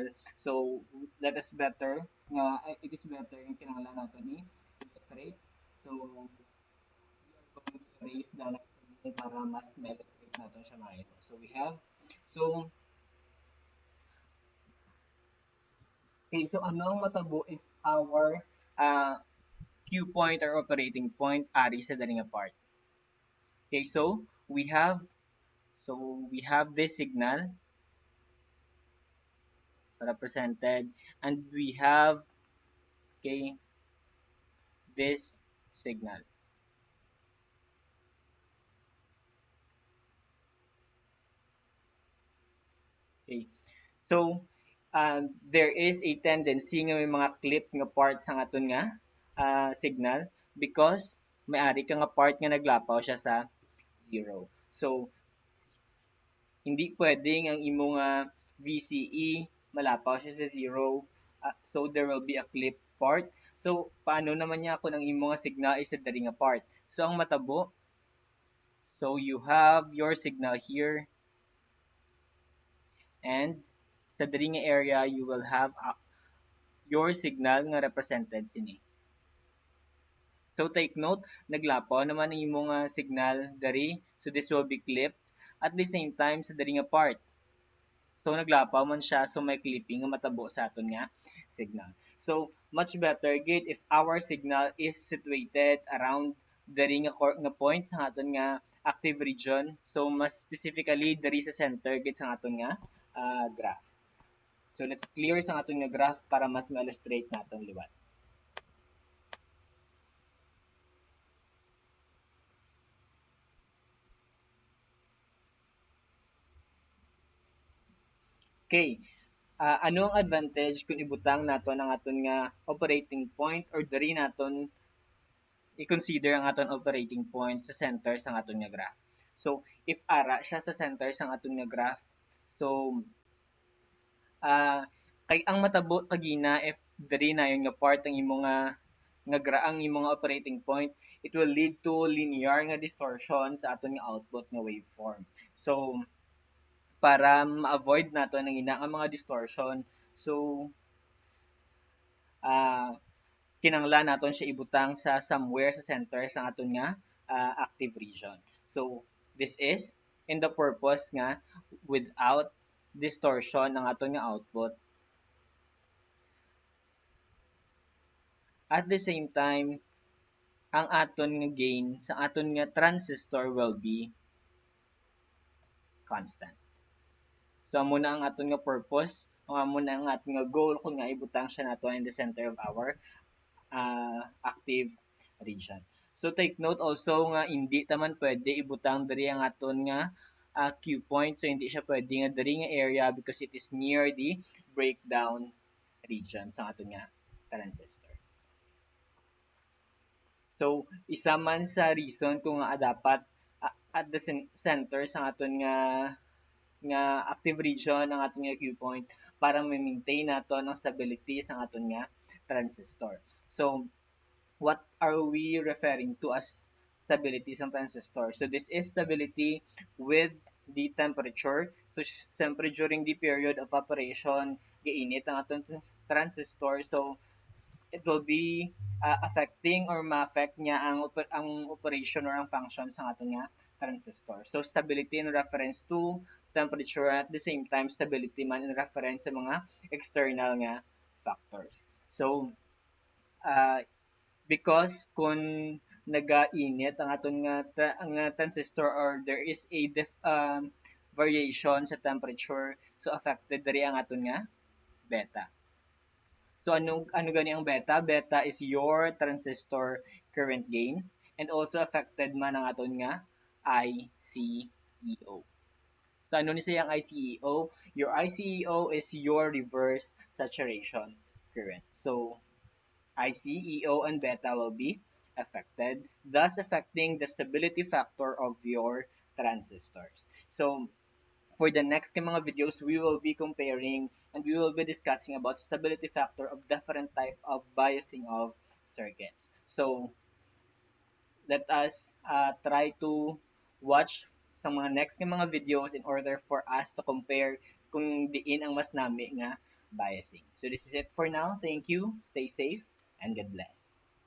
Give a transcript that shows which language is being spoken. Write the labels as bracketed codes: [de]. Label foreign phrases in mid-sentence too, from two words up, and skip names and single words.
[en] So, let us better nga it is better [hil] yung kinahanglan naton i-illustrate. [en] So, we are going to erase the signal [hil] para mas ma-illustrate natin siya maayo. [en] So, we have so okay, so [hil] ano ang matabo [en] if our Q point or operating point [hil] ari sa daling [en] part. Okay, so we have this signal represented, and we have, okay, this signal. Okay. So, there is a tendency [hil] nga may mga clip nga parts sa aton nga signal, because may ari ka nga part nga naglapaw siya sa 0. So, hindi pwedeng ang imong VCE malapaw siya sa 0. [en] So, there will be a clip part. So, [hil] paano naman niya kung ang imong signal is sa dali nga part? So, ang matabo, [en] so you have your signal here, and [hil] sa dali nga [en] area you will have your signal nga represented sini. So take note, [hil] naglapaw naman ang imong signal dari, [en] so this will be clipped at the same time [hil] sa dari nga [en] part. [hil] So naglapaw man siya, so may clipping nga matabo sa aton nga signal. [en] So much better gid if our signal is situated around [hil] dari nga [en] point [hil] sa aton nga [en] active region. [hil] So mas specifically dari sa center gid sa aton nga graph. [en] So let's clear [hil] sa aton nga graph para mas ma-illustrate naton liwat. Okay, ano ang advantage kung ibutang naton ang aton nga [en] operating point or [hil] diri naton i-consider ang aton [en] operating point [hil] sa center sa aton nga graph. So, if ara siya sa center sa aton nga graph, so kay ang matabo kagina if diri na yung nga part ang imong ang imong operating point, [en] it will lead to linear [hil] nga distortion sa aton nga output nga waveform. So, para ma-avoid nato ang ina nga mga distortion, so kinanglan naton siya ibutang sa somewhere sa center sa aton nga active region. [en] So this is in the purpose nga without distortion [hil] ng aton nga [en] output. At the same time, [hil] ang aton nga gain sa aton nga transistor [en] will be constant. [hil] So amo na ang aton nga purpose, amo na ang aton nga goal kung nga ibutang siya nato [en] in the center of our active region. [hil] So take note also nga hindi taman pwede ibutang diri ang aton nga Q point. So hindi siya pwede nga diri nga area [en] because it is near the breakdown region [hil] sa aton nga transistor. So isa man sa reason kung nga dapat [en] at the center [hil] sa aton nga active region ang aton nga Q point para ma-maintain nato ang stability sa aton nga transistor. [en] So what are we referring to as stability sa transistor? So this is stability with the temperature. [hil] So siyempre [en] during the period of operation, [hil] giinit ang aton transistor. [en] So it will be affecting or [hil] ma-affect niya ang operation or ang function sa ato nga transistor. [en] So stability in reference to temperature, at the same time stability man in reference [hil] sa mga [en] external nga factors. [hil] So because kung nagainit ang aton nga ang nga transistor, [en] or there is a variation sa temperature, so affected [hil] diri ang aton nga [en] beta. So [hil] ano gani ang [en] beta? Beta is your transistor current gain, and also affected [hil] man ang aton nga [en] ICEO. [hil] So ano ni siyang ICEO? [en] Your ICEO is your reverse saturation current. So ICEO and beta will be affected, thus affecting the stability factor of your transistors. So for the next mga videos, we will be comparing and we will be discussing about stability factor of different type of biasing of circuits. So let us try to watch sa mga next mga videos in order for us to compare [hil] kung diin ang mas nami nga [en] biasing. So this is it for now. Thank you. Stay safe and God bless.